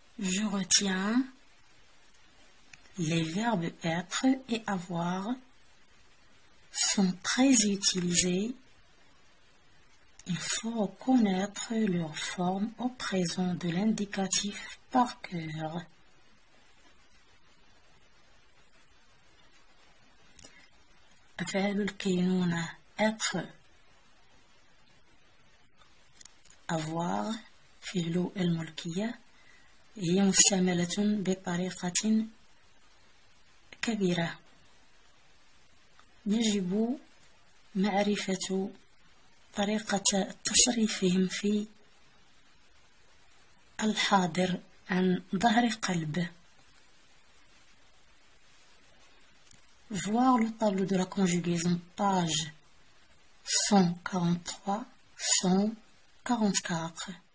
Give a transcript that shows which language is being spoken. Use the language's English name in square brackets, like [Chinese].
[French] Je retiens les verbes être et avoir sont très utilisés. Il faut connaître leur forme au présent de l'indicatif par cœur. [Arabic] أفعال الكينونة être avoir فعل الملكية هي مستعملة بطريقة كبيرة. يجب معرفة طريقة تصريفهم في الحاضر عن ظهر قلب. [French] Voir le tableau de la conjugaison, page 143, 144.